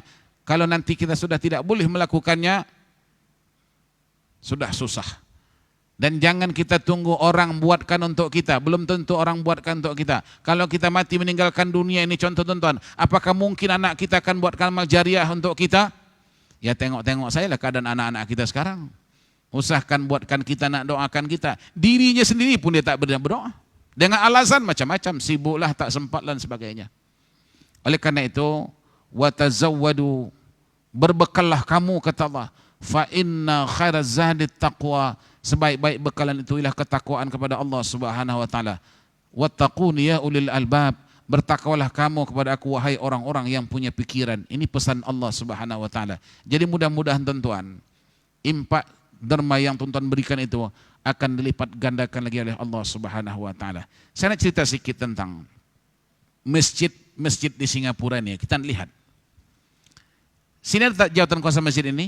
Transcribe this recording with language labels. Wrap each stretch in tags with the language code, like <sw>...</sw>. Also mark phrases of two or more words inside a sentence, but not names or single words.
<ms>Kalau nanti kita sudah tidak boleh melakukannya, sudah susah. Dan jangan kita tunggu orang buatkan untuk kita. Belum tentu orang buatkan untuk kita. Kalau kita mati meninggalkan dunia ini, contoh tuan-tuan, apakah mungkin anak kita akan buatkan amal jariah untuk kita? Ya tengok-tengok saya lah keadaan anak-anak kita sekarang. Usahakan buatkan kita, nak doakan kita. Dirinya sendiri pun dia tak berdoa. Dengan alasan macam-macam, sibuklah, tak sempat dan sebagainya. Oleh karena itu, watazawwadu, berbekallah kamu, kata Allah.</ms> <ar>فإن خير الزاد التقوى,</ar> <ms>sebaik-baik bekalan itu ialah ketakwaan kepada Allah</ms> <ar>سبحانه وتعالى. واتقون يا أولي الألباب,</ar> <ms>bertakwalah kamu kepada aku wahai orang-orang yang punya pikiran. Ini pesan Allah</ms> <ar>سبحانه وتعالى.</ar> <ms>Jadi mudah-mudahan tuan-tuan, impak derma yang tuan-tuan berikan itu akan dilipat gandakan lagi oleh Allah</ms> <ar>سبحانه وتعالى.</ar> <ms>Saya nak cerita sedikit tentang masjid di Singapura ini. Kita lihat. Sini ada tak jawatan kuasa masjid ini?</ms>